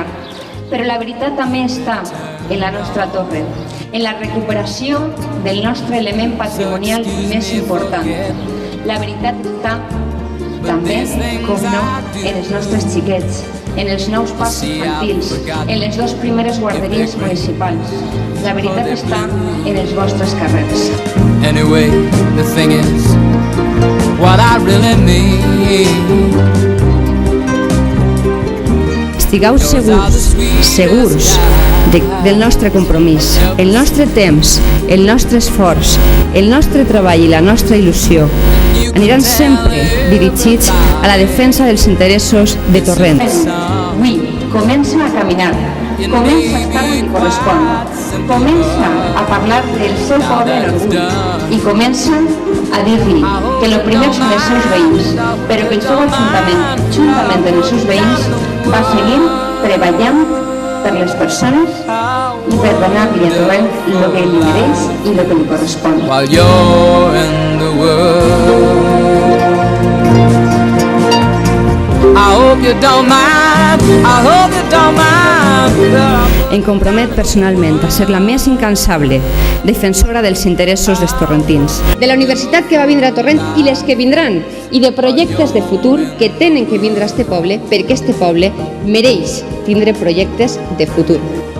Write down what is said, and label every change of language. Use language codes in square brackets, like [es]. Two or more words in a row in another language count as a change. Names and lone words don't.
[ca] Però la veritat també està en la nostra torre, en la recuperació del nostre element patrimonial més important. La veritat està també, com no, en els nostres xiquets, en els nous parcs infantils, en les 2 primeres guarderies municipals. La veritat està en els vostres carrers. [en] Anyway, the thing is, what I really mean. [ca] Estigueu segurs del nostre compromís, el nostre temps, el nostre esforç, el nostre treball i la nostra il·lusió aniran sempre dirigits a la defensa dels interessos de Torrent. Avui comença a caminar, comença a estar on li correspon, comença a parlar del seu poble en orgull i comença a dir-li que el primer són els seus veïns, però que el seu ajuntament, juntament amb els seus veïns, va seguir treballant per les persones i per donar-li a Torrent el que li mereix i el que li correspon. [en] While you're in the world, I hope you don't mind, I hope you don't mind. [ca] Em compromet personalment a ser la més incansable defensora dels interessos dels torrentins. De la universitat que va vindre a Torrent i les que vindran, i de projectes de futur que tenen que vindre a este poble, perquè este poble mereix tindre projectes de futur.